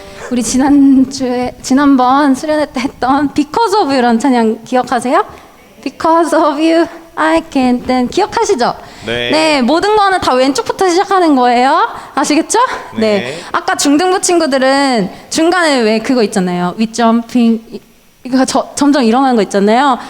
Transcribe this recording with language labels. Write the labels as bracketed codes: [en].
[ko] 우리 지난번 수련회 때 했던 Because of You라는 찬양 기억하세요? [en] Because of You, I can't dance. [ko] 기억하시죠? 네. 네, 모든 거는 다 왼쪽부터 시작하는 거예요. 아시겠죠? 네. 아까 중등부 친구들은 중간에 왜 그거 있잖아요. 윗점핑. 이거 점점 일어나는 거 있잖아요.